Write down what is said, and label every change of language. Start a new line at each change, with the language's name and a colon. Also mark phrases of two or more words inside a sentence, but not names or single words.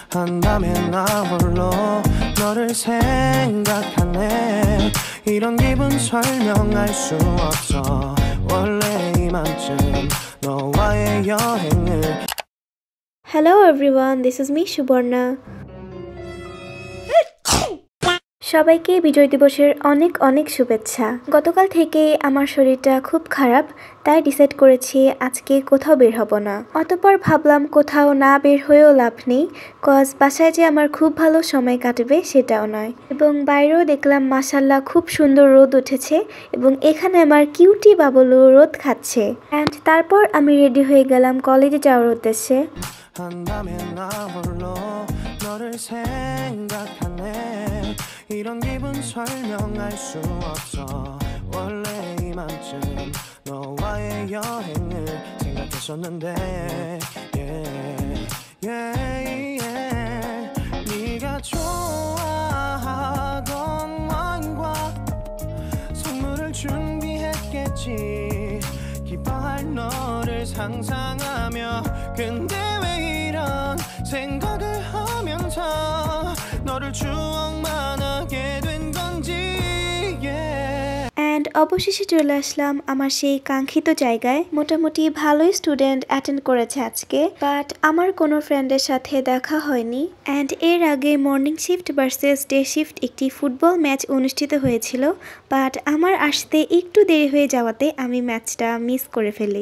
Korean: 한다면 나 홀로 너를 생각하네 이런 기분 설명할 수 없어 원래 이만큼 너와의 여행을
English: Hello everyone, this is me Subarna.
Bangla: সবাইকে বিজয় দিবসের অনেক অনেক শুভেচ্ছা। গতকাল থেকে আমার শরীরটা খুব খারাপ, তাই ডিসাইড করেছি আজকে কোথাও বের হব না। অতঃপর ভাবলাম কোথাও না বের হয়েও লাভ নেই, কজ বাসায় যে আমার খুব ভালো সময় কাটবে সেটাও নয়। এবং বাইরেও দেখলাম মাশাল্লাহ খুব সুন্দর রোদ উঠেছে এবং এখানে আমার কিউটি বাবলু রোদ খাচ্ছে। অ্যান্ড তারপর আমি রেডি হয়ে গেলাম কলেজে যাওয়ার উদ্দেশ্যে।
Korean: 한다면 나 홀로 너를 생각하네 이런 기분 설명할 수 없어 원래 이만큼 너와의 여행을 생각했었는데 네가 좋아하던 와인과 선물을 준비했겠지 기뻐할 너를 상상하며 근데 왜 이런 생각을 하면서 너를 추억만 하게 된 건지
Bangla: অ্যান্ড অবশেষে চলে আসলাম আমার সেই কাঙ্ক্ষিত জায়গায়। মোটামুটি ভালোই
English: student attend
Bangla: করেছে আজকে, বাট আমার কোনো ফ্রেন্ডের সাথে দেখা হয়নি। অ্যান্ড এর আগে
English: morning shift versus day shift
Bangla: একটি
English: football match
Bangla: অনুষ্ঠিত হয়েছিল, বাট আমার আসতে একটু দেরি হয়ে যাওয়াতে আমি ম্যাচটা মিস করে ফেলি।